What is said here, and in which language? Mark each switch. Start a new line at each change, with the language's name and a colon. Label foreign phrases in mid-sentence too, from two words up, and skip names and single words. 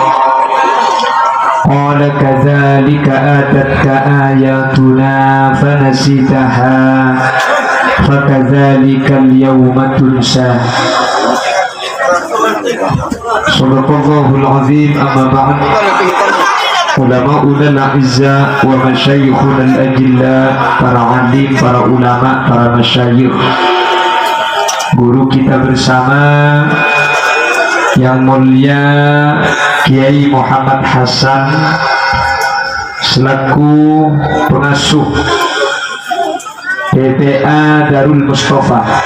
Arabic: قال كذلك أتتك آياتنا فنسيتها فكذلك اليوم تنسى. صدق الله العظيم. أما بعد. علماؤنا الأعزة ومشايخنا الأجلة,
Indonesian: para alim, para ulama, para masyayikh, guru kita bersama yang mulia Kiai Muhammad Hasan selaku pengasuh PPA Darul Mustafa.